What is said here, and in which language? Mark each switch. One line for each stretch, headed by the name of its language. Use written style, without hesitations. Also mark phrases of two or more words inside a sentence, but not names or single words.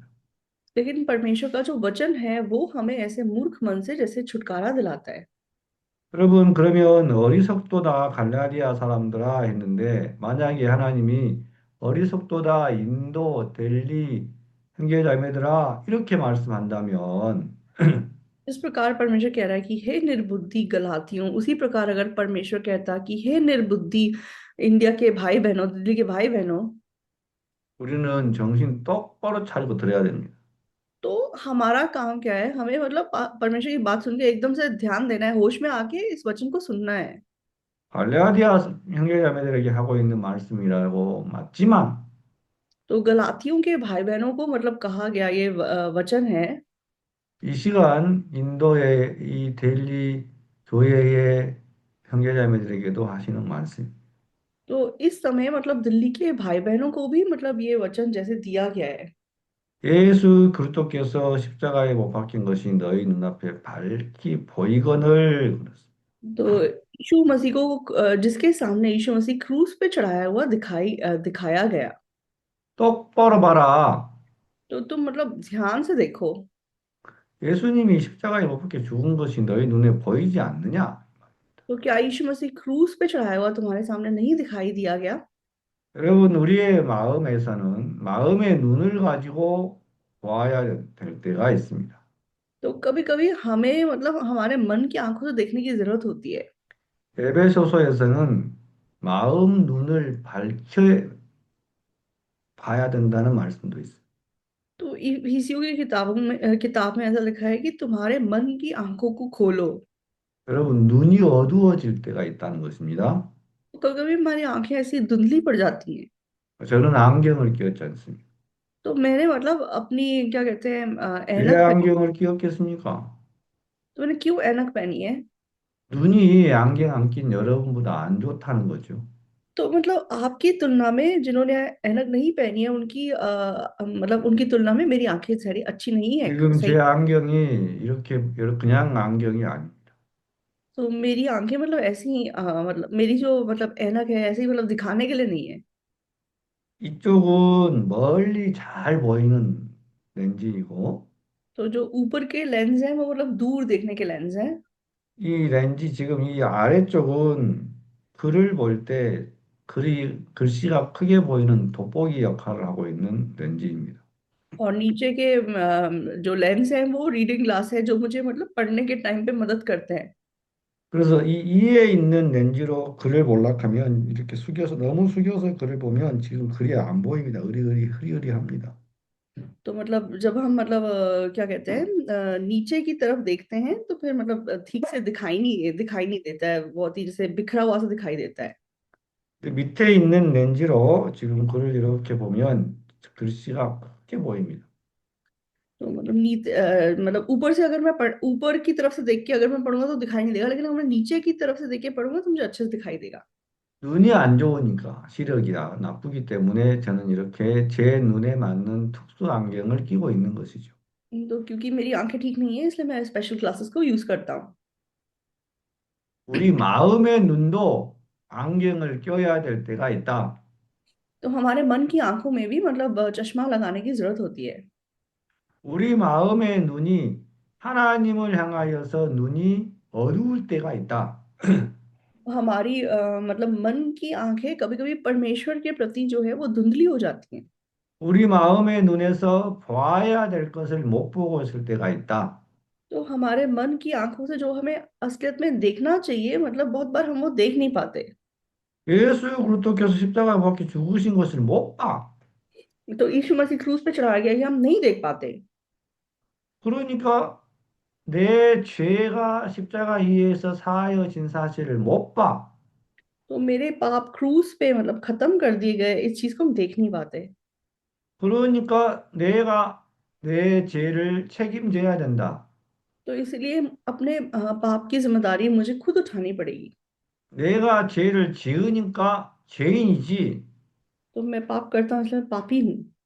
Hindi: लेकिन परमेश्वर का जो वचन है वो हमें ऐसे मूर्ख मन से जैसे छुटकारा दिलाता है।
Korean: 여러분, 그러면 어리석도다 갈라디아 사람들아 했는데, 만약에 하나님이 어리석도다 인도, 델리, 형제자매들아 이렇게 말씀한다면,
Hindi: इस प्रकार परमेश्वर कह रहा है कि हे निर्बुद्धि गलातियों, उसी प्रकार अगर परमेश्वर कहता कि हे निर्बुद्धि इंडिया के भाई बहनों, दिल्ली के भाई बहनों,
Korean: 우리는 정신 똑바로 차리고 들어야 됩니다.
Hindi: तो हमारा काम क्या है? हमें मतलब परमेश्वर की बात सुन के एकदम से ध्यान देना है, होश में आके इस वचन को सुनना है।
Korean: 갈라디아 형제자매들에게 하고 있는 말씀이라고 맞지만,
Hindi: तो गलातियों के भाई बहनों को मतलब कहा गया ये वचन है।
Korean: 이 시간 인도의 이 델리 교회의 형제자매들에게도 하시는 말씀.
Hindi: तो इस समय मतलब दिल्ली के भाई बहनों को भी मतलब ये वचन जैसे दिया गया है।
Korean: 예수 그리스도께서 십자가에 못 박힌 것이 너희 눈앞에 밝히 보이거늘 그랬습니다.
Hindi: तो यीशु मसीह को जिसके सामने यीशु मसीह क्रूस पे चढ़ाया हुआ दिखाया गया।
Korean: 똑바로 봐라.
Hindi: तो तुम मतलब ध्यान से देखो।
Korean: 예수님이 십자가에 못 박혀 죽은 것이 너희 눈에 보이지 않느냐?
Hindi: तो क्या यीशु मसीह क्रूस पे चढ़ाया हुआ तुम्हारे सामने नहीं दिखाई दिया गया?
Korean: 여러분, 우리의 마음에서는 마음의 눈을 가지고 보아야 될 때가 있습니다.
Hindi: तो कभी कभी हमें मतलब हमारे मन की आंखों से देखने की जरूरत होती है।
Korean: 에베소서에서는 마음 눈을 밝혀 봐야 된다는 말씀도 있어요.
Hindi: तो इफिसियों की किताब में ऐसा लिखा है कि तुम्हारे मन की आंखों को खोलो।
Korean: 여러분, 눈이 어두워질 때가 있다는 것입니다.
Hindi: तो कभी कभी हमारी आंखें ऐसी धुंधली पड़ जाती हैं।
Korean: 저는 안경을 끼웠지 않습니다.
Hindi: तो मैंने मतलब अपनी क्या कहते हैं
Korean: 왜
Hindi: ऐनक पहनी।
Korean: 안경을 끼웠겠습니까?
Hindi: तो मैंने क्यों ऐनक पहनी है?
Korean: 눈이 안경 안 낀 여러분보다 안 좋다는 거죠.
Hindi: तो मतलब आपकी तुलना में जिन्होंने ऐनक नहीं पहनी है उनकी मतलब उनकी तुलना में मेरी आंखें सारी अच्छी नहीं है,
Korean: 지금
Hindi: सही।
Korean: 제 안경이 이렇게 그냥 안경이 아닙니다.
Hindi: तो मेरी आंखें मतलब ऐसी ही मतलब मेरी जो मतलब ऐनक है ऐसे ही मतलब दिखाने के लिए नहीं है।
Korean: 이쪽은 멀리 잘 보이는 렌즈이고,
Hindi: तो जो ऊपर के लेंस हैं वो मतलब दूर देखने के लेंस हैं।
Korean: 이 렌즈 지금 이 아래쪽은 글을 볼 때 글씨가 크게 보이는 돋보기 역할을 하고 있는 렌즈입니다.
Hindi: और नीचे के जो लेंस हैं वो
English: reading glass
Hindi: है जो मुझे मतलब पढ़ने के टाइम पे मदद करते हैं।
Korean: 그래서 이 위에 있는 렌즈로 글을 몰락하면 이렇게 숙여서 너무 숙여서 글을 보면 지금 글이 안 보입니다. 으리으리 흐리흐리합니다.
Hindi: तो मतलब जब हम मतलब क्या कहते हैं नीचे की तरफ देखते हैं तो फिर मतलब ठीक से दिखाई नहीं देता है, बहुत ही जैसे बिखरा हुआ सा दिखाई देता है।
Korean: 근데 밑에 있는 렌즈로 지금 글을 이렇게 보면 글씨가 크게 보입니다.
Hindi: तो मतलब मतलब ऊपर से अगर मैं ऊपर की तरफ से देख के अगर मैं पढ़ूंगा तो दिखाई नहीं देगा, लेकिन अगर मैं नीचे की तरफ से देख के पढ़ूंगा तो मुझे अच्छे से दिखाई देगा।
Korean: 눈이 안 좋으니까 시력이 나쁘기 때문에 저는 이렇게 제 눈에 맞는 특수 안경을 끼고 있는 것이죠.
Hindi: तो क्योंकि मेरी आंखें ठीक नहीं है इसलिए मैं
English: special glasses
Hindi: को यूज करता हूँ।
Korean: 우리 마음의 눈도 안경을 껴야 될 때가 있다.
Hindi: तो हमारे मन की आंखों में भी मतलब चश्मा लगाने की जरूरत होती है।
Korean: 우리 마음의 눈이 하나님을 향하여서 눈이 어두울 때가 있다.
Hindi: हमारी मतलब मन की आंखें कभी कभी परमेश्वर के प्रति जो है वो धुंधली हो जाती हैं।
Korean: 우리 마음의 눈에서 보아야 될 것을 못 보고 있을 때가 있다.
Hindi: तो हमारे मन की आंखों से जो हमें असलियत में देखना चाहिए मतलब बहुत बार हम वो देख नहीं पाते।
Korean: 예수 그리스도께서 십자가에 못 박혀 죽으신 것을 못 봐.
Hindi: तो यीशु मसीह क्रूस पे चढ़ाया गया ये हम नहीं देख पाते।
Korean: 그러니까 내 죄가 십자가 위에서 사하여진 사실을 못 봐.
Hindi: तो मेरे पाप क्रूस पे मतलब खत्म कर दिए गए, इस चीज को हम देख नहीं पाते।
Korean: 그러니까 내가 내 죄를 책임져야 된다.
Hindi: तो इसलिए अपने पाप की जिम्मेदारी मुझे खुद उठानी पड़ेगी।
Korean: 내가 죄를 지으니까 죄인이지.
Hindi: तो मैं पाप करता हूँ इसलिए मैं पापी हूँ।